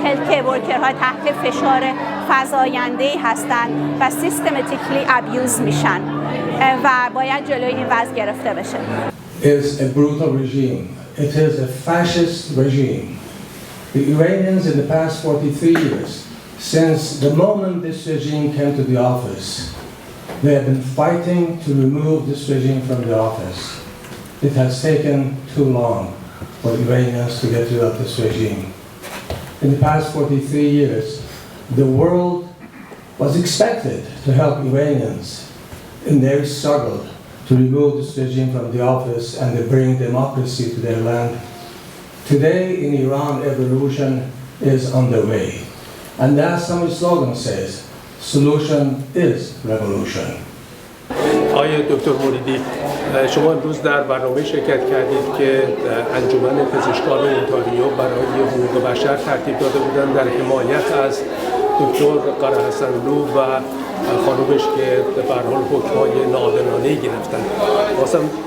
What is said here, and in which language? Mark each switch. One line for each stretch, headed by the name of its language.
English: health ورکرها
Persian: تحت فشار فزاینده‌ای هستند و
English: systematically abuse
Persian: میشن و باید جلوی این وضع گرفته بشه.
English: is a brutal regime. It is a fascist regime. The Iranians in the past 43 years, since the moment this regime came to the office, they have been fighting to remove this regime from the office. It has taken too long for Iranians to get rid of this regime. In the past 43 years, the world was expected to help Iranians in their struggle to remove this regime from the office and to bring democracy to their land. Today in Iran, a revolution is underway. And as some slogan says, solution is revolution.
Persian: آقای دکتر موریدی، شما امروز در برنامه شرکت کردید که انجمن پزشکان اونتاریو برای حقوق بشر ترتیب داده بودند در حمایت از دکتر غرهحسنلو و خانومش که به هر حال حکم‌های ناعادلانه‌ای گرفتن. واسم